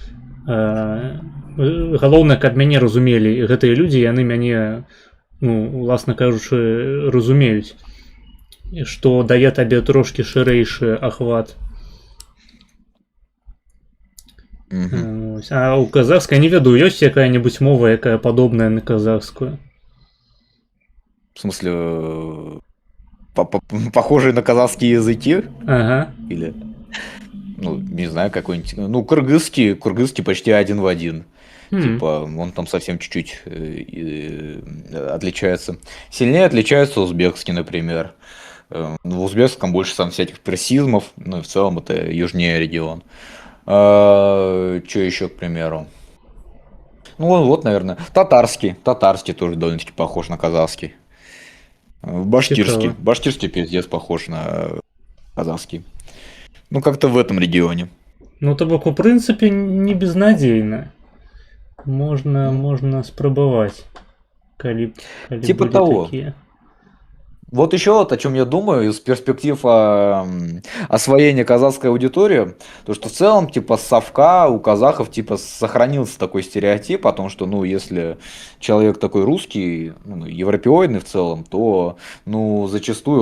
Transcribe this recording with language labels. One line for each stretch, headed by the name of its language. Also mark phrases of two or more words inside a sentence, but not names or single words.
Belarusian: Галоўнае, каб мяне разумелі, і гэтыя людзі, яны мяне, ну, уласна кажучы, разумеюць, што дае табе трошкі шырэйшы ахват. А ў казахскай не ведаю, ёсць якая-небудзь мова, якая падобная на казахскую?
Russian: В смысле, похожие на казахские языки? Ага. Или, ну, не знаю, какой-нибудь... Ну, кыргызский почти один в один. Типа, он там совсем чуть-чуть отличается. Сильнее отличается узбекский, например. В узбекском больше там всяких персизмов, ну и в целом это южнее регион. Что еще, к примеру? Ну вот, наверное, татарский тоже довольно-таки похож на казахский. Башкирский пиздец похож на казахский. Ну как-то в этом регионе.
Belarusian: Ну то бок, у прынцыпе, не безнадзейна. Можно спрабаваць, калі
Russian: типа того. Такие. Вот еще вот о чем я думаю из перспектив освоения казахской аудитории, то что в целом типа с совка у казахов типа сохранился такой стереотип о том, что ну если человек такой русский, ну, европеоидный в целом, то ну зачастую